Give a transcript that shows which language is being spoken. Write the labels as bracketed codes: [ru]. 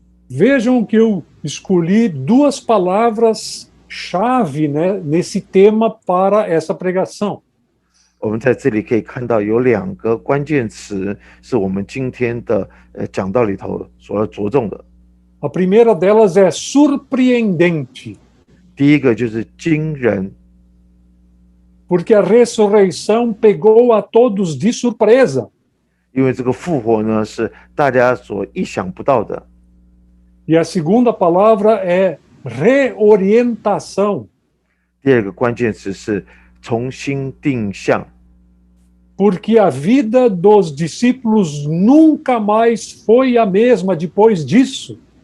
[pt] Vejam que eu escolhi duas palavras-chave, né, nesse tema para essa pregação. [zh] 我们在这里可以看到有两个关键词是我们今天的讲道里头所要着重的。 [pt] A primeira delas é surpreendente, [zh] 第一个就是惊人， [pt] porque a ressurreição pegou a todos de surpresa. [zh] 因为这个复活呢是大家所意想不到的。 [pt] E a segunda palavra é reorientação, [zh] 第二个关键词是重新定向， [pt] porque a vida dos discípulos nunca mais foi a mesma depois disso.